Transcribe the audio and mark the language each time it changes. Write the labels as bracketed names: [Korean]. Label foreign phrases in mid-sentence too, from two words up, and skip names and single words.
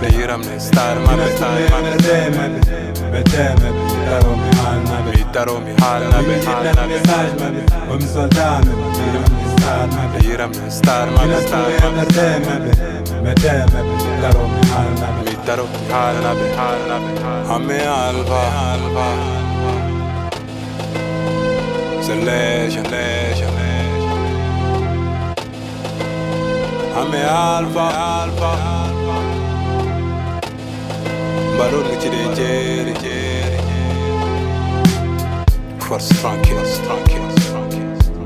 [Fula] Mi yiram ne star maɓɓe, Ina ko star maɓɓe. ɓerde maɓɓe, ɓe teme ɓe taro mi haalna ɓe. Mi taro mi haalna Min ɓe, mi yettet haalna ɓe. message maɓɓe, komi soldat maɓɓe, mi yiram ne star maɓɓe. Mi yiram ne star maɓɓe, Ina ko star maɓɓe. ɓerde maɓɓe, ɓe teme ɓe taro mi haalna ɓe. Mi taro mi haalna ɓe, haalna ɓe. Ame Alva, Alva. [English] The legend, legend, legend. [Fula] Ame Alva, Alva. Mbaɗon ko ciɗe jeeri, jeeri, jeeri. [French] Force tranquille, tranquille, tranquille.